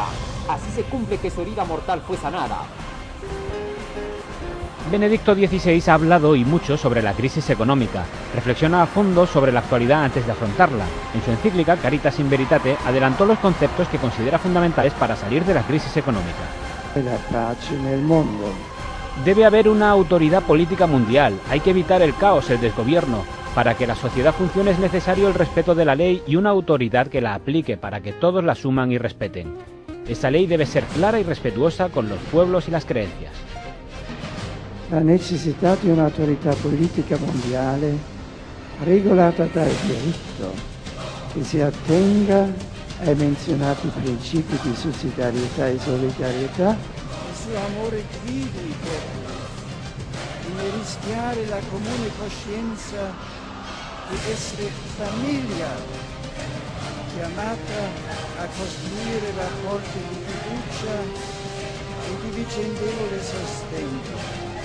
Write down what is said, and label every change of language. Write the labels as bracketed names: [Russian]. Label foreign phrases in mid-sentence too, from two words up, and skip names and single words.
[Spanish] Así se cumple que su herida mortal fue sanada. Benedicto XVI ha hablado y mucho sobre la crisis económica. Reflexiona a fondo sobre la actualidad antes de afrontarla. En su encíclica Caritas in Veritate adelantó los conceptos que considera fundamentales para salir de la crisis económica. [Italian] La pace nel mondo. [Spanish] Debe haber una autoridad política mundial. Hay que evitar el caos, el desgobierno. Para que la sociedad funcione es necesario el respeto de la ley y una autoridad que la aplique para que todos la asuman y respeten. Esa ley debe ser clara y respetuosa con los pueblos y las creencias. [Italian] La necessità di un'autorità politica mondiale regolata dal diritto che si attenga ai menzionati principi di sussidiarietà e solidarietà. Il suo amore guidi i popoli di non rischiare la comune coscienza di essere famiglia chiamata a costruire rapporti di fiducia e di vicendevole sostegno.